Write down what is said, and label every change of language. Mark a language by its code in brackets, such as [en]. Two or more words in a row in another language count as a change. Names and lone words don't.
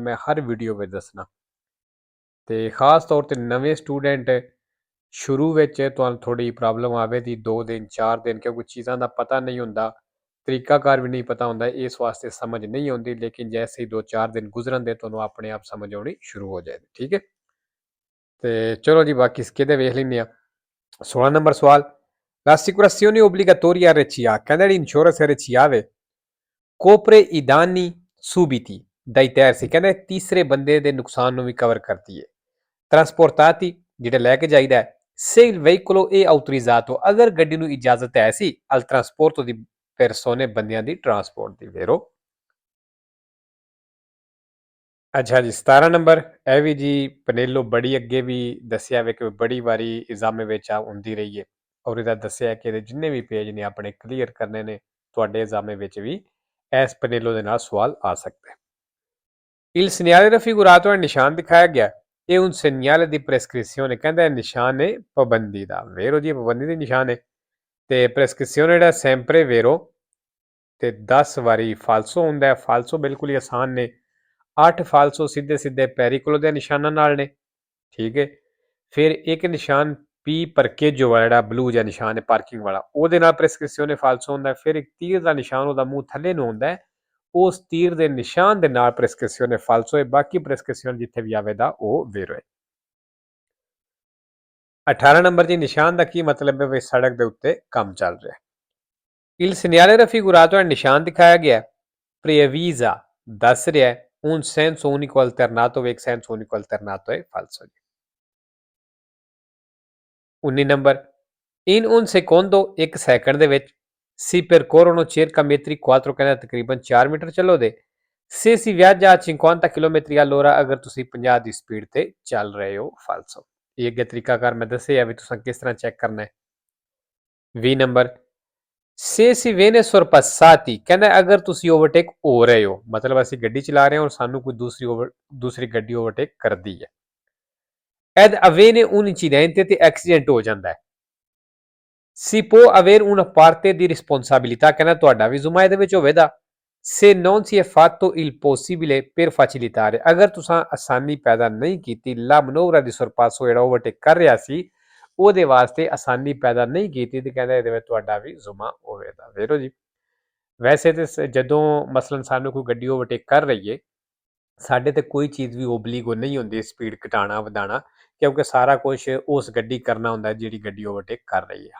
[pa] ਮੈਂ ਹਰ ਵੀਡੀਓ ਵਿੱਚ ਦੱਸਣਾ ਤੇ ਖਾਸ ਤੌਰ ਤੇ ਨਵੇਂ ਸਟੂਡੈਂਟ ਸ਼ੁਰੂ ਵਿੱਚ ਤੁਹਾਨੂੰ ਥੋੜੀ ਪ੍ਰੋਬਲਮ ਆਵੇਗੀ 2 ਦਿਨ 4 ਦਿਨ ਕਿਉਂਕਿ ਚੀਜ਼ਾਂ ਦਾ ਪਤਾ ਨਹੀਂ ਹੁੰਦਾ। ਤਰੀਕਾਕਾਰ ਵੀ ਨਹੀਂ ਪਤਾ ਹੁੰਦਾ। ਇਸ ਵਾਸਤੇ ਸਮਝ ਨਹੀਂ ਆਉਂਦੀ ਲੇਕਿਨ ਜੈਸੇ ਹੀ 2-4 ਦਿਨ ਗੁਜ਼ਰਨ ਦੇ ਤੁਹਾਨੂੰ ਆਪਣੇ ਆਪ ਸਮਝ ਆਉਣੀ ਸ਼ੁਰੂ ਹੋ ਜਾਏਗੀ। ਠੀਕ ਹੈ ਤੇ ਚਲੋ ਜੀ ਬਾਕੀ ਕਿਤੇ ਵੇਖ ਲੈਂਦੇ ਆ। 16 ਨੰਬਰ ਸਵਾਲ [it] l'assicurazione obbligatoria RCA [pa] ਕਹਿੰਦਾ ਜਿਹੜੀ ਇੰਸ਼ੋਰੈਂਸ RCA [it] copre i danni subiti dai terzi [pa] ਕਹਿੰਦਾ ਤੀਸਰੇ ਬੰਦੇ ਦੇ ਨੁਕਸਾਨ ਨੂੰ ਵੀ ਕਵਰ ਕਰਦੀ ਹੈ। ਟਰਾਂਸਪੋਰਟਾਤੀ ਜਿਹੜਾ ਲੈ ਕੇ ਜਾਈਦਾ [it] se il veicolo è autorizzato [pa] ਅਗਰ ਗੱਡੀ ਨੂੰ ਇਜਾਜ਼ਤ ਹੈ ਸੀ [it] al trasporto di persone [pa] ਬੰਦਿਆਂ ਦੀ ਟਰਾਂਸਪੋਰਟ ਦੀ ਵੇਰੋ। ਅੱਛਾ ਜੀ 17 ਨੰਬਰ ਇਹ ਵੀ ਜੀ ਪਨੇਲੋ ਬੜੀ ਅੱਗੇ ਵੀ ਦੱਸਿਆ ਵੇ ਕਿ ਬੜੀ ਵਾਰੀ ਇਜ਼ਾਮੇ ਵਿੱਚ ਹੁੰਦੀ ਰਹੀ ਹੈ ਔਰ ਇਹਦਾ ਦੱਸਿਆ ਕਿ ਇਹਦੇ ਜਿੰਨੇ ਵੀ ਪੇਜ ਨੇ ਆਪਣੇ ਕਲੀਅਰ ਕਰਨੇ ਨੇ ਤੁਹਾਡੇ ਇਜ਼ਾਮੇ ਵਿੱਚ ਵੀ ਇਸ ਪਨੇਲੋ ਦੇ ਨਾਲ ਸਵਾਲ ਆ ਸਕਦਾ ਹੈ। [it] Il segnale raffigurato è il [pa] ਨਿਸ਼ਾਨ ਦਿਖਾਇਆ ਗਿਆ ਇਹ [it] un segnale di prescrizione [pa] ਕਹਿੰਦਾ ਇਹ ਨਿਸ਼ਾਨ ਹੈ ਪਾਬੰਦੀ ਦਾ ਵੇਰੋ ਜੀ ਪਾਬੰਦੀ ਦੇ ਨਿਸ਼ਾਨ ਹੈ ਤੇ prescrizione ਜਿਹੜਾ [it] sempre vero [pa] ਤੇ 10 ਵਾਰੀ ਫਾਲਸੋ ਹੁੰਦਾ ਹੈ। ਫਾਲਸੋ ਬਿਲਕੁਲ ਹੀ ਆਸਾਨ ਨੇ 8 ਫਾਲਸੋ ਸਿੱਧੇ ਸਿੱਧੇ ਪੈਰੀਕੋਲੋ ਦੇ ਨਿਸ਼ਾਨਾਂ ਨਾਲ ਨੇ। ਠੀਕ ਹੈ ਫਿਰ ਇੱਕ ਨਿਸ਼ਾਨ ਪੀ ਪਰਕੇਜੋ ਵਾਲਾ ਜਿਹੜਾ ਬਲੂ ਜਿਹਾ ਨਿਸ਼ਾਨ ਹੈ ਪਾਰਕਿੰਗ ਵਾਲਾ ਉਹਦੇ ਨਾਲ ਪ੍ਰੈਸਕ੍ਰਿਪਸ਼ਨ ਫਾਲਸੋ ਹੁੰਦਾ। ਫਿਰ ਇੱਕ ਤੀਰ ਦਾ ਨਿਸ਼ਾਨ ਉਹਦਾ ਮੂੰਹ ਥੱਲੇ ਨੂੰ ਹੁੰਦਾ ਹੈ ਉਸ ਤੀਰ ਦੇ ਨਿਸ਼ਾਨ ਦੇ ਨਾਲ ਪ੍ਰੈਸਕ੍ਰਿਪਸ਼ਨ ਫਾਲਸੋ ਹੈ। ਬਾਕੀ ਪ੍ਰੈਸਕ੍ਰਿਪਸ਼ਨ ਜਿੱਥੇ ਵੀ ਆਵੇਗਾ ਉਹ ਵੇਰੋ ਹੈ। 18 ਨੰਬਰ ਜੀ ਨਿਸ਼ਾਨ ਦਾ ਕੀ ਮਤਲਬ ਹੈ ਵੀ ਸੜਕ ਦੇ ਉੱਤੇ ਕੰਮ ਚੱਲ ਰਿਹਾ। [it] Il segnale raffigurato è [pa] ਨਿਸ਼ਾਨ ਦਿਖਾਇਆ ਗਿਆ [it] preavvisa [pa] ਦੱਸ ਰਿਹਾ [it] un senso unico alternato ਇੱਕ senso unico alternato ਹੈ falso। [pa] 19 ਨੰਬਰ [it] in un secondo [pa] ਇੱਕ ਸੈਕਿੰਡ ਦੇ ਵਿੱਚ [it] si percorrono circa metri quattro [pa] ਕਹਿੰਦਾ ਤਕਰੀਬਨ 4 ਮੀਟਰ ਚੱਲੋਗੇ। [it] se si viaggia a 50 km all'ora [pa] ਅਗਰ ਤੁਸੀਂ 50 ਦੀ ਸਪੀਡ ਤੇ ਚੱਲ ਰਹੇ ਹੋ falso। ਇਹ ਅੱਗੇ ਤਰੀਕਾਕਾਰ ਮੈਂ ਦੱਸਿਆ ਵੀ ਤੁਸੀਂ ਕਿਸ ਤਰ੍ਹਾਂ ਚੈੱਕ ਕਰਨਾ ਹੈ। 20 ਨੰਬਰ [it] se si viene sorpassati [pa] ਕਹਿੰਦਾ ਅਗਰ ਤੁਸੀਂ ਓਵਰਟੇਕ ਹੋ ਰਹੇ ਹੋ ਮਤਲਬ ਅਸੀਂ ਗੱਡੀ ਚਲਾ ਰਹੇ ਹਾਂ ਔਰ ਸਾਨੂੰ ਕੋਈ ਦੂਸਰੀ ਗੱਡੀ ਓਵਰਟੇਕ ਕਰਦੀ ਹੈ। [it] ed avviene un incidente [pa] ਤੇ ਐਕਸੀਡੈਂਟ ਹੋ ਜਾਂਦਾ ਹੈ। [it] si può avere una parte di responsabilità [pa] ਕਹਿੰਦਾ ਤੁਹਾਡਾ ਵੀ ਜ਼ੁਮਾ ਇਹਦੇ ਵਿੱਚ ਹੋਵੇਗਾ। [it] se non si è fatto il possibile per facilitare [pa] ਅਗਰ ਤੁਸੀਂ ਆਸਾਨੀ ਪੈਦਾ ਨਹੀਂ ਕੀਤੀ [it] la manovra di sorpasso [pa] ਜਿਹੜਾ ਓਵਰਟੇਕ ਕਰ ਰਿਹਾ ਸੀ ਉਹਦੇ ਵਾਸਤੇ ਆਸਾਨੀ ਪੈਦਾ ਨਹੀਂ ਕੀਤੀ ਤੇ ਕਹਿੰਦਾ ਇਹਦੇ ਵਿੱਚ ਤੁਹਾਡਾ ਵੀ ਜ਼ੁਮਾ ਹੋਵੇਗਾ ਵੇਰੋ ਜੀ। ਵੈਸੇ ਤੇ ਜਦੋਂ ਮਸਲਨ ਸਾਨੂੰ ਕੋਈ ਗੱਡੀ ਓਵਰਟੇਕ ਕਰ ਰਹੀ ਹੈ ਸਾਡੇ ਤੇ ਕੋਈ ਚੀਜ਼ ਵੀ ਓਬਲੀਗੋ ਨਹੀਂ ਹੁੰਦੀ ਸਪੀਡ ਘਟਾਉਣਾ ਵਧਾਉਣਾ ਕਿਉਂਕਿ ਸਾਰਾ ਕੁਝ ਉਸ ਗੱਡੀ ਕਰਨਾ ਹੁੰਦਾ ਜਿਹੜੀ ਗੱਡੀ ਓਵਰਟੇਕ ਕਰ ਰਹੀ ਹੈ।